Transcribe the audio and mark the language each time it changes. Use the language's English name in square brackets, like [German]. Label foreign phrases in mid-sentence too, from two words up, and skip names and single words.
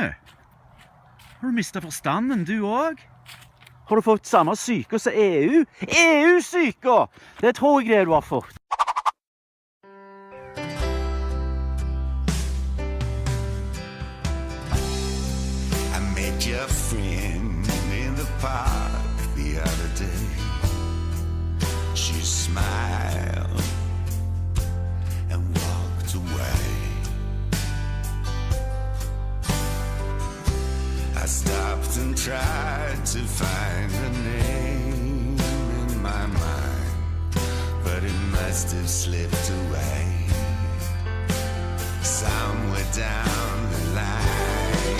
[Norwegian] Har du mistet forstanden, du også? Har du fått samme syke som EU? EU-syke! Det tror jeg det du har fått. [English] I met your friend in the park the other day. She smiled and walked away. I stopped and tried to find her name in my mind, but it must have slipped away somewhere down the line.